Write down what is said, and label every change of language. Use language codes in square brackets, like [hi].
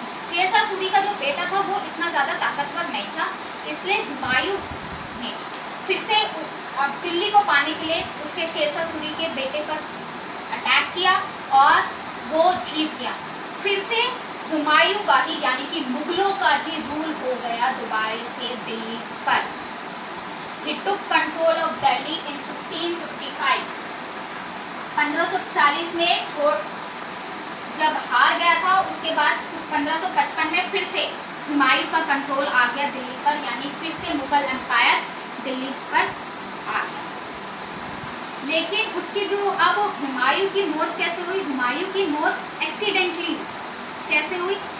[hi] शेरशाह सूरी का जो बेटा था वो इतना ज़्यादा ताकतवर नहीं था, इसलिए हुमायूं ने फिर से अब दिल्ली को पाने के लिए उसके शेरशाह सूरी के बेटे पर अटैक किया और वो जीत गया। फिर से हुमायूं का ही, यानी कि मुगलों का ही रूल हो गया दोबारा से दिल्ली पर। [en] He took control of Delhi in 1555। [hi] 1540 में जब हार गया था, उसके बाद 1555 में फिर से हुमायूं का कंट्रोल आ गया दिल्ली पर, यानी फिर से मुगल एम्पायर दिल्ली पर आ गया। लेकिन उसकी जो अब हुमायूं की मौत कैसे हुई? हुमायूं की मौत एक्सीडेंटली कैसे हुई?